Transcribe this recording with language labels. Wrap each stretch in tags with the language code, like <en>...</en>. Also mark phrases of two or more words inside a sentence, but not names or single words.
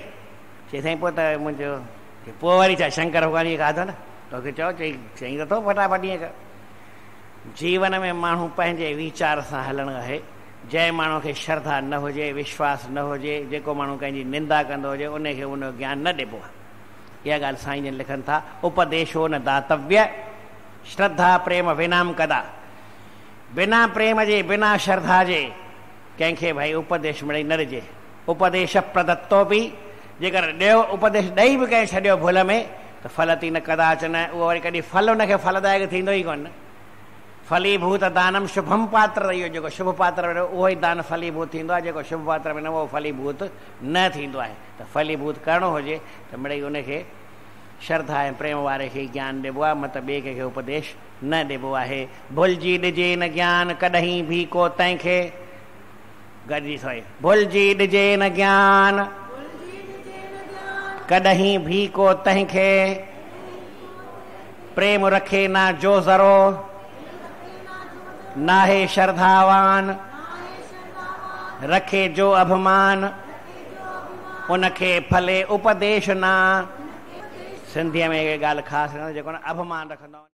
<sd>चई साईं पोइ त मुंहिंजो, पोइ वरी छा शंकर भॻवान जी खाधो न, तोखे चओ। चई त थो फटाफट ईअं कर। जीवन में माण्हू पंहिंजे वीचार सां हलणु आहे। जंहिं माण्हू खे श्रद्धा न हुजे, विश्वास न हुजे, जेको माण्हू कंहिंजी निंदा कंदो हुजे, उनखे उनजो ज्ञान न ॾिबो आहे। इहा ॻाल्हि साईं जन लिखनि था,</sd> <sa>उपदेशो न दातव्य श्रद्धा प्रेम विनाम कदा।</sa> <sd>बिना प्रेम जे, बिना श्रद्धा जे कंहिंखे भई उपदेश मिड़ई न ॾिजे। उपदेश प्रदत्तो बि, जेकर ॾियो उपदेश ॾेई बि कंहिं छॾियो भुल में त</sd> <sa>फलती न कदाचन,</sa> <sd>उहो वरी कॾहिं फल हुनखे फलदायक थींदो ई कोन।</sd> <sa>फलीभूत दानम शुभम पात्र,</sa> <sd>इहो जेको शुभ पात्र उहो ई दान फलीभूत थींदो आहे, जेको शुभ पात्र में न उहो फलीभूत न थींदो आहे। त फलीभूत करिणो हुजे त मिड़ई उनखे श्रद्धा ऐं प्रेम वारे खे ज्ञान ॾिबो आहे, मत ॿिए कंहिंखे उपदेश न ॾिबो आहे। भुलिजी ॾिजे न ज्ञान कॾहिं भी को तंहिंखे, गॾिजी सोए, भुलिजी ॾिजे न ज्ञान कॾहिं भी को तंहिंखे, प्रेम रखे ना जो ज़रो नाहे श्रद्धावान, रखे जो अभिमान उनखे फले उपदेश ना। सिंधीअ में ॻाल्हि ख़ासि जेको न अभिमान रखंदो</sd>